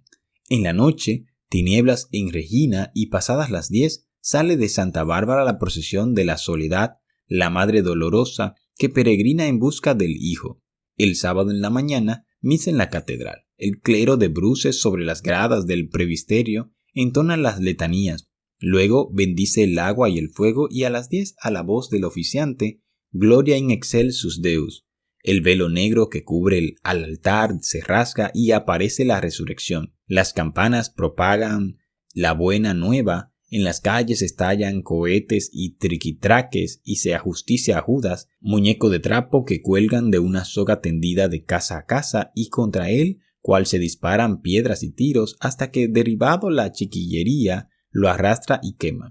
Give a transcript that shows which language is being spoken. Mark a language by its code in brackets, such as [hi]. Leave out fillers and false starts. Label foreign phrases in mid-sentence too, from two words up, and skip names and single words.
[es] En la noche, tinieblas en Regina y pasadas las 10, sale de Santa Bárbara la procesión de la Soledad, la Madre Dolorosa, que peregrina en busca del Hijo. El sábado en la mañana, misa en la catedral. El clero de bruces sobre las gradas del presbiterio entona las letanías. Luego bendice el agua y el fuego y a las 10 a la voz del oficiante, [la] Gloria in excelsus Deus. [es] El velo negro que cubre al altar se rasga y aparece la resurrección. Las campanas propagan la buena nueva. En las calles estallan cohetes y triquitraques y se ajusticia a Judas, muñeco de trapo que cuelgan de una soga tendida de casa a casa y contra él cual se disparan piedras y tiros hasta que derribado la chiquillería lo arrastra y quema.